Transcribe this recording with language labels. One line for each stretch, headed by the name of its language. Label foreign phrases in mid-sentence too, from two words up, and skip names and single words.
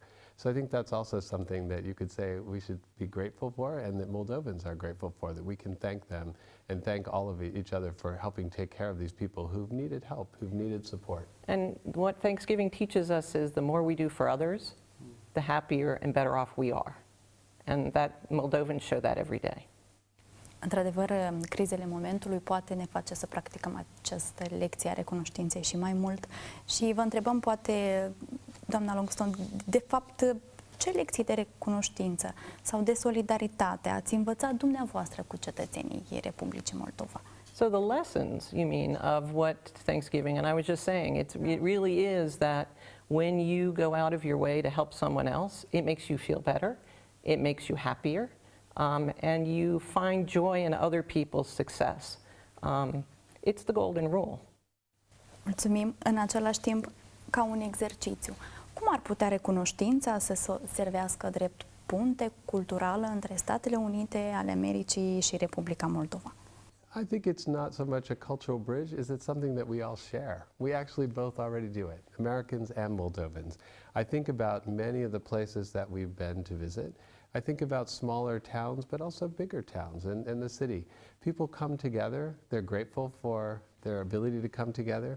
English: So I think that's also something that you could say we should be grateful for, and that Moldovans are grateful for, that we can thank them and thank all of each other for helping take care of these people who've needed help, who've needed support. And what Thanksgiving teaches us is the more we do for others, the happier and better off we are. And that Moldovans show that every day.
Romanian: Într-adevăr, crizele momentului poate ne face să practicăm această lecție a recunoștinței și mai mult. Și vă întrebăm, poate, doamna Logsdon, de fapt, ce lecții de recunoștință sau de solidaritate ați învățat dumneavoastră cu cetățenii Republicii Moldova?
English: So the lessons, you mean, of what Thanksgiving, and I was just saying, it really is that when you go out of your way to help someone else, it makes you feel better, it makes you happier, and you find joy in other people's success. It's the golden rule.
Romanian: Mulțumim. În același timp, ca un exercițiu, cum ar putea recunoștința să servească drept punte culturală între Statele Unite ale Americii și Republica Moldova?
English: I think it's not so much a cultural bridge as it's something that we all share. We actually both already do it, Americans and Moldovans. I think about many of the places that we've been to visit. I think about smaller towns, but also bigger towns and the city. People come together, they're grateful for their ability to come together.